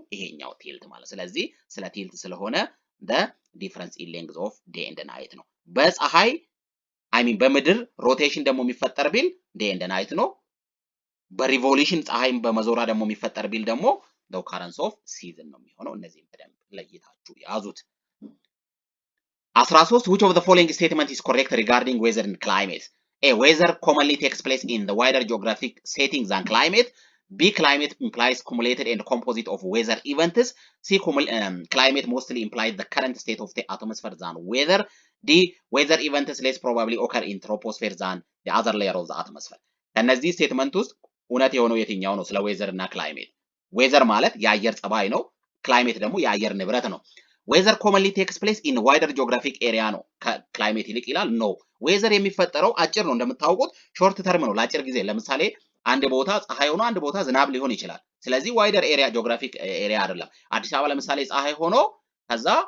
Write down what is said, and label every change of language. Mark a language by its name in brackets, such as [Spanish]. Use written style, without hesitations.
[Amharic] ይሄኛው ቲልት ማለት። ስለዚህ ስለ ቲልት ስለሆነ [English] the difference in length of day and night [Amharic] ነው። በፀሐይ በምድር ሮቴሽን ደግሞ የሚፈጠር ቢል day and night ነው። በሪቮሉሽን ፀሐይም በመዞራ ደግሞ የሚፈጠር ቢል ደግሞ [English] the occurrence of season [Amharic] ነው የሚሆነው። እነዚህም በደንብ ለይታችሁ ያዙት። [English] 13 which of the following statement is correct regarding weather and climate? A. Weather commonly takes place in the wider geographic setting than climate. B. Climate implies cumulated and composite of weather events. C. Climate mostly implies the current state of the atmosphere than weather. D. Weather events less probably occur in troposphere than the other layer of the atmosphere. [Amharic] ከነዚህ ስቴትመንት ውስጥ እውነት የሆነው የትኛው ነው? ስለ ዌዘር እና ክላይሜት። ዌዘር ማለት የአየር ጸባይ ነው። ክላይሜት ደግሞ የአየር ንብረት ነው። ዌዘር [English] commonly takes place in wider geographic area [Amharic] ነው ከክላይሜት ይልቅ ይላል። ኖ ዌዘር የሚፈጠረው አጭር ነው። እንደምታውቁት ሾርት ተርም ነው፣ ለአጭር ጊዜ። ለምሳሌ አንድ ቦታ ፀሐይ ሆኖ አንድ ቦታ ዝናብ ሊሆን ይችላል። ስለዚህ ዋይደር ኤሪያ ጂኦግራፊክ ኤሪያ አይደለም። አዲስ አበባ ለምሳሌ ፀሐይ ሆኖ ከዛ